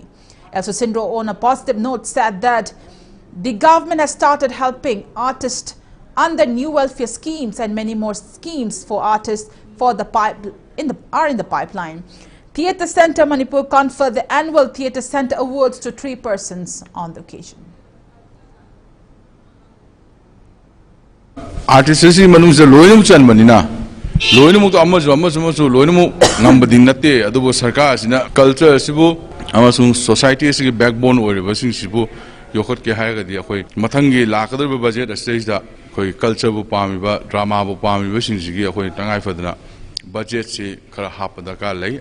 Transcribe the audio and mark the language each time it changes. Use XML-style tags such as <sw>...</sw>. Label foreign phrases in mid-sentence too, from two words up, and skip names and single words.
<en>El Susindro, on a positive note, said that the government has started helping artists under new welfare schemes, and many more schemes for artists are in the pipeline. Theatre Centre Manipur conferred the annual Theatre Centre Awards to 3 persons on the occasion.</en> <mni>Artists manungsa loinum chan manina loinum to amasu loinum ngambadin natte adubo sarkar sina culture sibu amasung society sigi backbone oriba sing sibu yokhot ke haiga di akhoi mathangi lakadar</mni> <en>budget stage</en> <mni>da khoi culture bu pami ba drama bu pami ba sing sigi akhoi tangai fadna budget se khara hapada ka lei</mni>